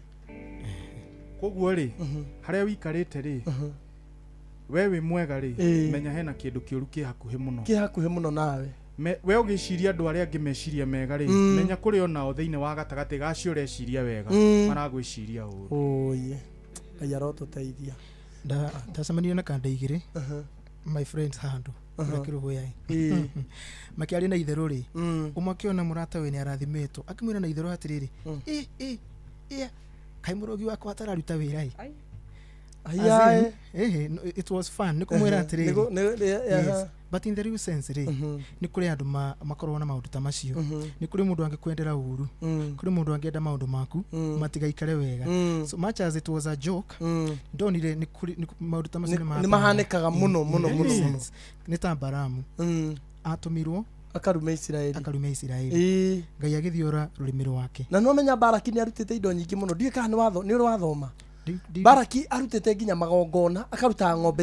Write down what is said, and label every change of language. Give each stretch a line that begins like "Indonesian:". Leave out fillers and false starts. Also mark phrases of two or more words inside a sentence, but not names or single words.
Kikuyu: koguo rĩ harĩa wikarĩte rĩ we wĩ mwega rĩ menya hena kĩndũ kĩũru kĩ hakuhĩ mũno nawe we ũgĩciria andũ arĩa angĩ meciria mega rĩ menya kũrĩ onao thĩinĩ wa gatagatĩ gacio ũreciria wega maragwĩciria ũũru Ngai arotũteithia ndacemanirie na kanda igĩrĩ
English: my friends
Kikuyu: handũ rakĩrũhũyai makĩaria na itherũ rĩ ũmwe akĩona mũrata we nĩ arathimĩtwo akĩmwĩra na itherũ atĩrĩrĩ kaĩ mũrogi wakwa atararuta wĩra
English: it was fun
Kikuyu: nikumwira atĩrĩrĩ
English: but in the real sense
Kikuyu: rĩ nĩ kũrĩ andũ makorwo na maũndũ ta macio nĩ kũrĩ mũndũ angĩkwendera ũru kũrĩ mũndũ angĩenda maũndũ maku matigaikare wega
English: so much as it was a joke
Kikuyu: ndonire nĩ maũndũ ta macio nĩ mahanĩkaga mũno nĩ ta Baramu atũmirwo akarume Isiraeli Ngai agĩthiũra rũrĩmĩ rwake na no menya Baraki nĩ arutĩte indo nyingĩ mũno ndiũĩ kana nĩ ũrĩ wathoma Baraki arutĩte nginya magongona akaruta ng'ombe